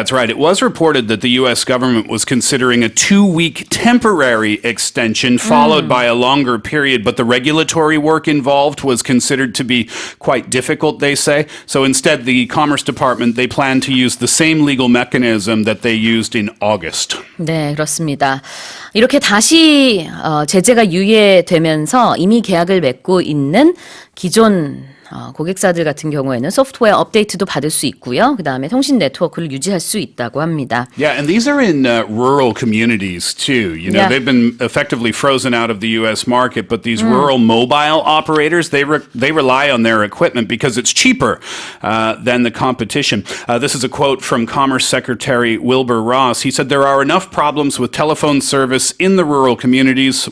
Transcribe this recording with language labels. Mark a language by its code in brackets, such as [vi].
[en] That's right. It was reported that the U.S. government was considering a 2-week temporary extension followed by a longer period, but the regulatory work involved was considered to be quite difficult, they say. So instead, the Commerce Department, they plan to use the same legal mechanism that they used in August. [ko] 네, 그렇습니다. 이렇게 다시 제재가 유예되면서 이미 계약을 맺고 있는 기존 고객사들 같은 경우에는 소프트웨어 업데이트도 받을 수 있고요. 그다음에 통신 네트워크를 유지할 수 있다고 합니다. [en] Yeah, and these are in rural communities too. They've been effectively frozen out of the U.S. market, but these rural mobile operators, they rely on their equipment because it's cheaper than the competition. This is a quote from Commerce Secretary Wilbur Ross. He said, "There are enough problems with telephone service in the rural communities.